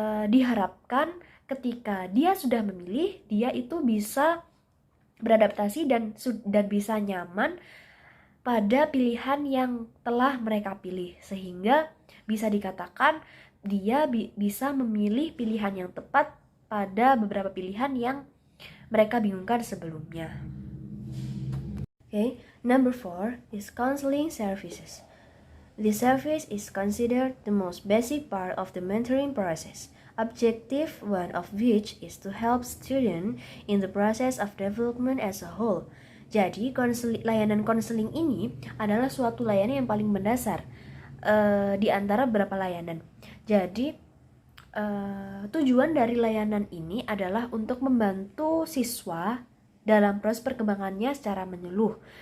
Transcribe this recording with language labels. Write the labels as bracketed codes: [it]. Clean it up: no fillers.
[id] diharapkan ketika dia sudah memilih, dia itu bisa beradaptasi dan bisa nyaman pada pilihan yang telah mereka pilih, sehingga bisa dikatakan dia bisa memilih pilihan yang tepat pada beberapa pilihan yang mereka bingungkan sebelumnya. [en] Okay. Number 4 is counseling services. This service is considered the most basic part of the mentoring process. Objective one of which is to help students in the process of development as a whole. [id] Jadi, layanan konseling ini adalah suatu layanan yang paling mendasar di antara beberapa layanan. Jadi, tujuan dari layanan ini adalah untuk membantu siswa dalam proses perkembangannya secara menyeluruh.